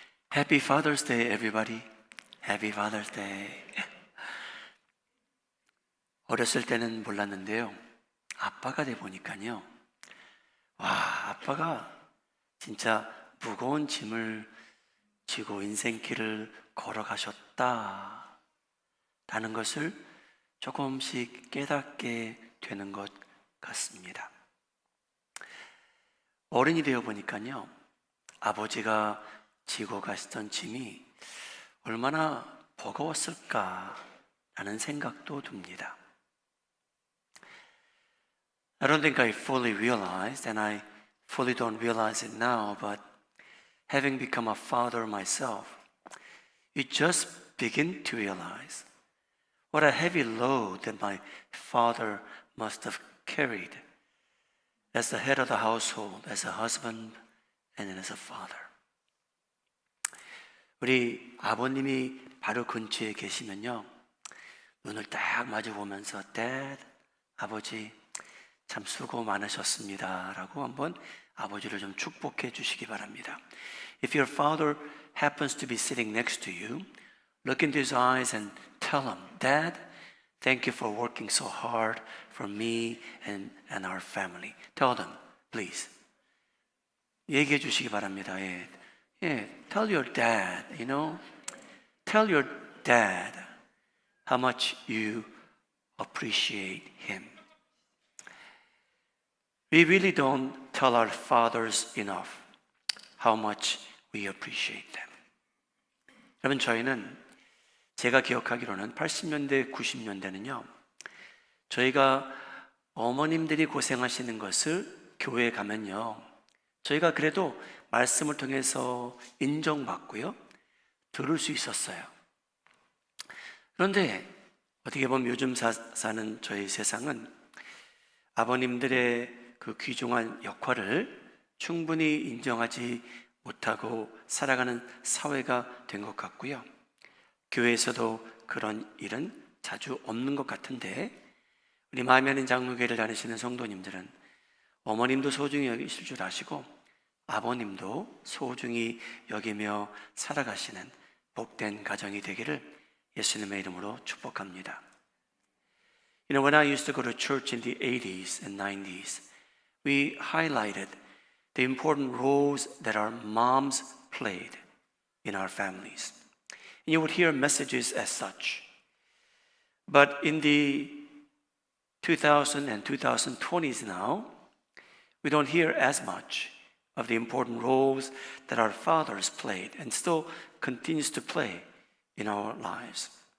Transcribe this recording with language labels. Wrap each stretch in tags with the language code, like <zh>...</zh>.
<en>Happy Father's Day, everybody. Happy Father's Day.</en> <ko>어렸을 때는 몰랐는데요. 아빠가 돼 보니까요. 와, 아빠가 진짜 무거운 짐을 지고 인생길을 걸어가셨다. 라는 것을 조금씩 깨닫게 되는 것 같습니다. 어른이 되어 보니까요. 아버지가 지고 가시던 짐이 얼마나 버거웠을까라는 생각도 듭니다.</ko> <en>I don't think I fully realized, and I fully don't realize it now, but having become a father myself, you just begin to realize what a heavy load that my father must have carried as the head of the household, as a husband, and as a father.</en> <ko>우리 아버님이 바로 근처에 계시면요, 눈을 딱 마주 보면서 Dad, 아버지 참 수고 많으셨습니다 라고 한번 아버지를 좀 축복해 주시기 바랍니다.</ko> <en>If your father happens to be sitting next to you, look into his eyes and tell him, Dad, thank you for working so hard for me and our family. Tell them, please.</en> <ko>얘기해 주시기 바랍니다.</ko> <en>Tell your dad, tell your dad how much you appreciate him. We really don't tell our fathers enough how much we appreciate them.</en> <ko>여러분, 저희는 제가 기억하기로는 80년대, 90년대는요, 저희가 어머님들이 고생하시는 것을 교회에 가면요, 저희가 그래도 말씀을 통해서 인정받고요, 들을 수 있었어요. 그런데 어떻게 보면 요즘 사는 저희 세상은 아버님들의 그 귀중한 역할을 충분히 인정하지 못하고 살아가는 사회가 된 것 같고요. 교회에서도 그런 일은 자주 없는 것 같은데, 우리 마음이 아닌 장로교회를 다니시는 성도님들은 어머님도 소중히 여기실 줄 아시고 아버님도 소중히 여기며 살아가시는 복된 가정이 되기를 예수님의 이름으로 축복합니다.</ko> <en>When I used to go to church in the 80s and 90s, we highlighted the important roles that our moms played in our families. And you would hear messages as such. But in the 2000 and 2020s now, we don't hear as much of the important roles that our fathers played and still continues to play in our lives.</en>